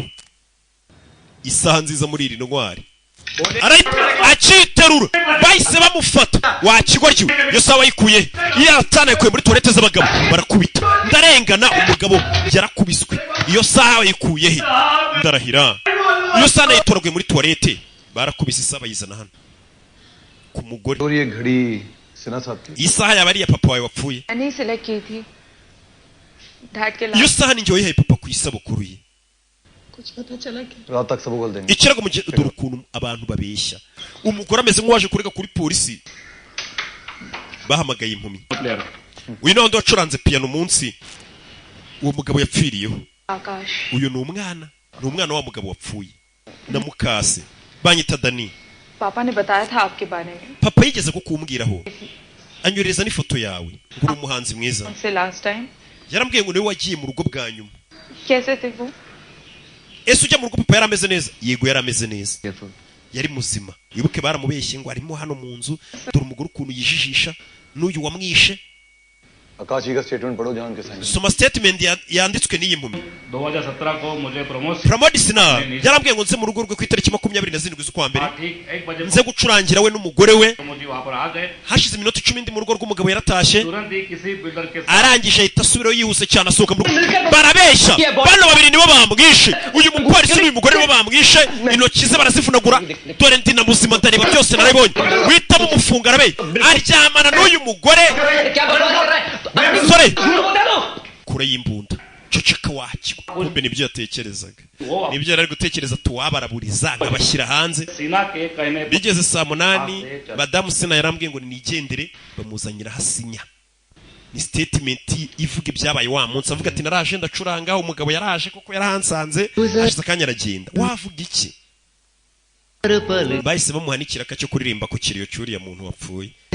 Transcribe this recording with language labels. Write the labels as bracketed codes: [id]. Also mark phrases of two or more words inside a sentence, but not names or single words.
[rw] Isaha nziza muri iri ntwari. Aciterura bahise bamufata wakigoryo yo sawa yikuye yatana yikuye muri toilette z'abagabo barakubita ndarengana umugabo yarakubiswe iyo saha yikuye he ndarahira iyo saha yitoragwe muri toilette barakubise isaha bayizana hano ku mugore [hi] और ये घड़ी सिन्हा साहब की [rw] isaha yaba ari iya papa wawe wapfuye [hi] मैंने सिलेक्ट की थी डैड के [rw] iyo saha ni njye wayihaye papa ku isabukuru ye [hi] कुछ पता चला क्या रात तक सब उगल देंगे [rw] ikirago mu gihe dore ukuntu abantu babeshya umugore ameze nk'uwaje kurega kuri polisi bahamagaye impumyi uyu nawe wacuranze piano umunsi uwo mugabo yapfiriyeho [hi] आकाश [rw] uyu ni umwana wa mugabo wapfuye na mukase banyita Dani [hi] पापा ने बताया था आपके बारे में [rw] papa yigeze kukumbwiraho anyoreza n'ifoto yawe nguri umuhanzi mwiza [hi] उनसे [en] last time [rw] yarambwiye ngo niwe wagiye mu rugo bwa nyuma [hi] कैसे थे वो [rw] ese ujya mu rugo papa yarameze neza yego yarameze neza yari muzima wibuke baramubeshye ngo arimo hano mu nzu dore umugore ukuntu yijijisha n'uyu wamwishe [hi] आकाश जी का स्टेटमेंट पढ़ो जहां के साइन [rw] soma statement yanditswe n'iyi mpumyi [hi] 2017 को मुझे प्रमोशन [rw] Pramodisina yarambwiye ngo nze mu rugo rwe ku itariki 27 z'ukwa mbere [hi] ठीक 1 बजे [rw] nze gucurangira we n'umugore we [hi] मुझे वहां पर आ गए [rw] hashize iminota 10 ndi mu rugo rw'umugabo yaratashye [hi] तुरंत ही किसी बिल्डर के साथ [rw] arangije ahita asubiraho yihuse cyane asohoka mu rugo barabeshya bano babiri nibo bamwishe uyu mupolisi n'uyu mugore nibo bamwishe intoki ze barazivunagura dore ndi na muzima ndareba byose narabibonye witamo umufunga arabe aryamana n'uyu mugore sore kure y'imbunda ceceka wakigwa kumbe nibyo yatekerezaga nibyo yari gutekereza tuwabaraburiza nkabashyira hanze [hi] सीना के कहने पर [rw] bigeze saa 8 madamu Sina yarambwiye ngo nigendere bamuzanyira hasinya ni statement ivuga ibyabaye wa munsi avuga ati naraje ndacuranga umugabo yaraje koko yarahansanze hashize akanya aragenda wavuga iki bahise bamuhanikira akacyo kuririmba ku kiriyo cyuriya muntu wapfuye